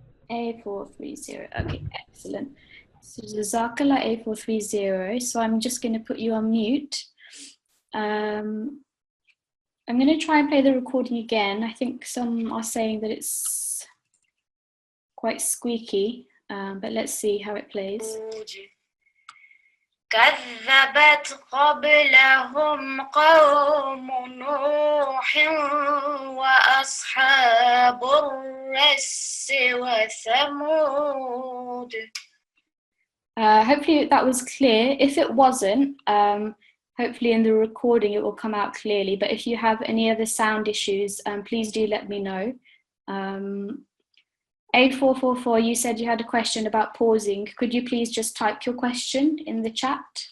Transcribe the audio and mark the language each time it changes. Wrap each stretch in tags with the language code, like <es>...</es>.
<en>A430, okay, excellent. So Jazakallah A430. So I'm just going to put you on mute. I'm going to try and play the recording again. I think some are saying that it's quite squeaky, but let's see how it plays.</en> <ar>كذبت قبلهم قوم نوح وأصحاب الرس وثمود.</ar> <en>Hopefully that was clear. If it wasn't, hopefully in the recording it will come out clearly. But if you have any other sound issues, please do let me know. A444, you said you had a question about pausing. Could you please just type your question in the chat?</en>